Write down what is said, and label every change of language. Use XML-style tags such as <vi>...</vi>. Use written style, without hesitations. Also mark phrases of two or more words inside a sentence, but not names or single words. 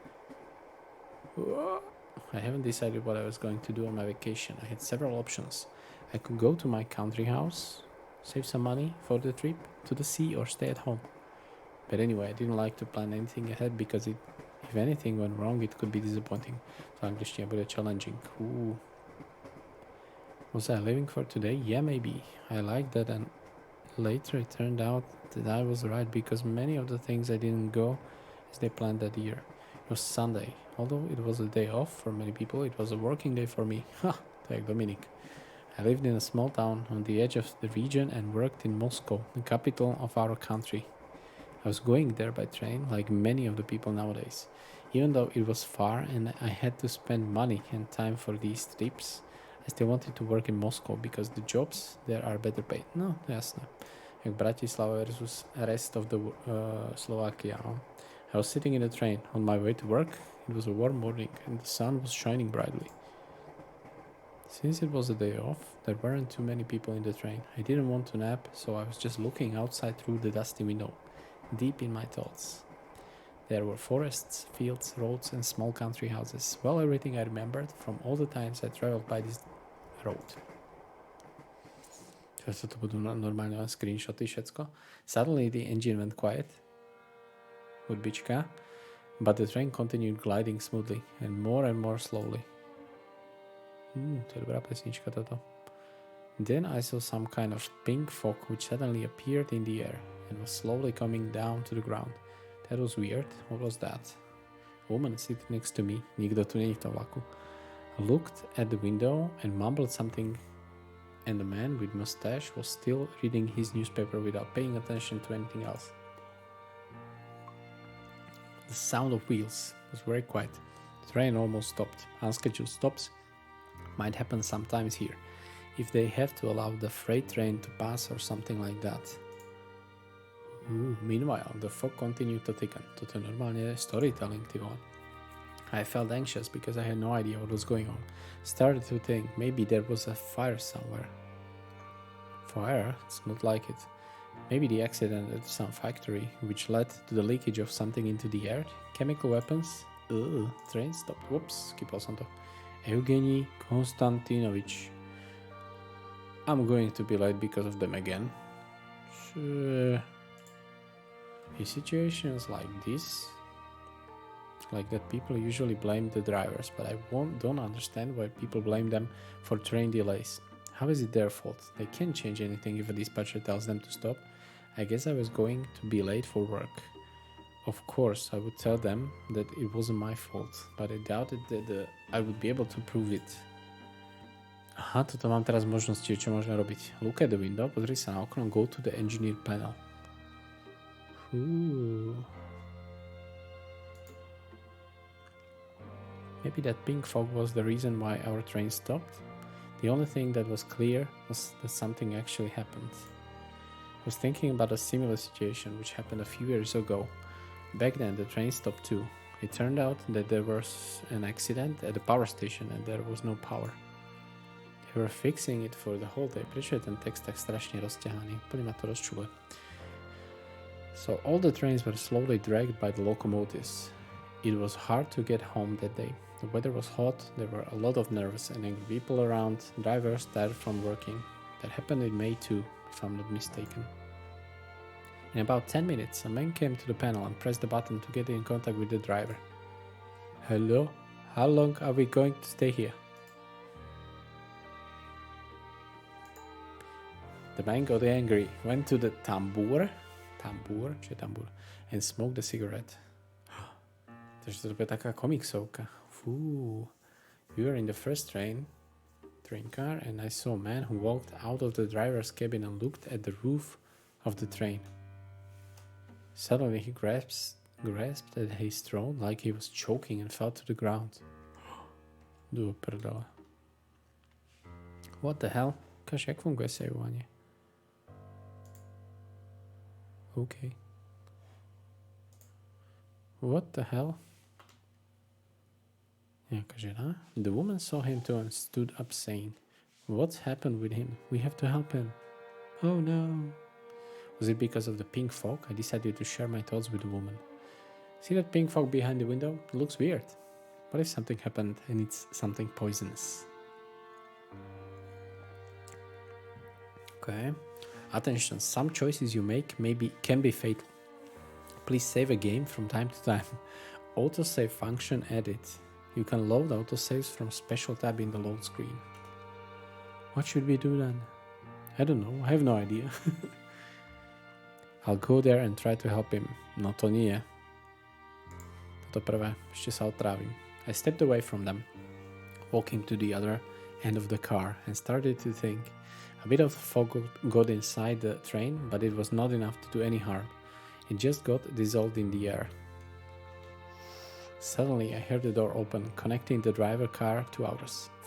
<en>I haven't decided what I was going to do on my vacation. I had several options. I could go to my country house, save some money for the trip to the sea, or stay at home. But anyway, I didn't like to plan anything ahead because if anything went wrong, it could be disappointing. So</en> <sk>angličtina bude</sk> <en>challenging. Ooh. Was I living for today? Yeah, maybe. I liked that, and later it turned out that I was right because many of the things I didn't go as they planned that year. It was Sunday. Although it was a day off for many people, it was a working day for me. Ha! Like Dominic. I lived in a small town on the edge of the region and worked in Moscow, the capital of our country. I was going there by train, like many of the people nowadays. Even though it was far and I had to spend money and time for these trips, I still wanted to work in Moscow because the jobs there are better paid.</en> <sk>No, jasné. Jak Bratislava versus</sk> <en>rest of the Slovakia. I was sitting in the train on my way to work. It was a warm morning and the sun was shining brightly. Since it was a day off, there weren't too many people in the train. I didn't want to nap, so I was just looking outside through the dusty window, deep in my thoughts. There were forests, fields, roads and small country houses. Well, everything I remembered from all the times I traveled by this road.</en> <sk>Čo to budú normálne len screenshoty všetko.</sk> <en>Suddenly the engine went quiet.</en> <sk>Hudbička.</sk> <en>But the train continued gliding smoothly and more slowly.</en> <sk>To je dobrá pesnička toto.</sk> <en>Then I saw some kind of pink fog which suddenly appeared in the air and was slowly coming down to the ground. That was weird. What was that? A woman sitting next to me.</en> <sk>Nikto tu není v tom vlaku.</sk> <en>Looked at the window and mumbled something, and the man with mustache was still reading his newspaper without paying attention to anything else. The sound of wheels was very quiet. The train almost stopped. Unscheduled stops might happen sometimes here, if they have to allow the freight train to pass or something like that. Meanwhile, the fog continued to thicken.</en> <sk>Toto je normálne storytelling, ty vole.</sk> <en>I felt anxious because I had no idea what was going on. Started to think maybe there was a fire somewhere. Fire? It's not like it. Maybe the accident at some factory, which led to the leakage of something into the air. Chemical weapons? Train stopped. Whoops,</en> <sk>skipol som to. Evgeny Konstantinovič.</sk> <en>I'm going to be late because of them again. Sure. In situations like this, like that, people usually blame the drivers, but I don't understand why people blame them for train delays. How is it their fault? They can't change anything if a dispatcher tells them to stop. I guess I was going to be late for work. Of course, I would tell them that it wasn't my fault, but I doubted that I would be able to prove it.</en> <sk>Aha, toto mám teraz možnosti, čo môžeme robiť.</sk> <en>Look at the window,</en> <sk>pozri sa na okno,</sk> <en>go to the engineer panel. Maybe that pink fog was the reason why our train stopped. The only thing that was clear was that something actually happened. I was thinking about a similar situation which happened a few years ago. Back then the train stopped too. It turned out that there was an accident at the power station and there was no power. They were fixing it for the whole day.</en> <sk>Prečo je ten text tak strašne rozťahaný? Úplne ma to rozčuluje.</sk> <en>So all the trains were slowly dragged by the locomotives. It was hard to get home that day. The weather was hot, there were a lot of nervous and angry people around, drivers tired from working. That happened in May too, if I'm not mistaken. In about 10 minutes, a man came to the panel and pressed the button to get in contact with the driver. Hello? How long are we going to stay here? The man got angry, went to the tambour, and smoked a cigarette.</en> <sk>Takže to je taká komiksovka. Fú.</sk> <en>We were in the first train car, and I saw a man who walked out of the driver's cabin and looked at the roof of the train. Suddenly he grasped at his throat like he was choking and fell to the ground.</en> <sk>Do prdele.</sk> <en>What the hell?</en> <sk>Kaž, jak funguje sejovanie?</sk> <en>Okay. What the hell?</en> <sk>Nejaká žena?</sk> <en>The woman saw him too and stood up saying, "What's happened with him? We have to help him." Oh no. Was it because of the pink fog? I decided to share my thoughts with the woman. See that pink fog behind the window? It looks weird. What if something happened and it's something poisonous? Okay. Attention, some choices you make can be fatal. Please save a game from time to time. Autosave function added. You can load autosaves from special tab in the load screen. What should we do then? I don't know, I have no idea. I'll go there and try to help him.</en> <sk>No to nie. Toto prvé, ešte sa otrávim.</sk> <en>I stepped away from them, walking to the other end of the car and started to think. A bit of fog got inside the train, but it was not enough to do any harm. It just got dissolved in the air. Suddenly, I heard the door open, connecting the driver car to ours.</en>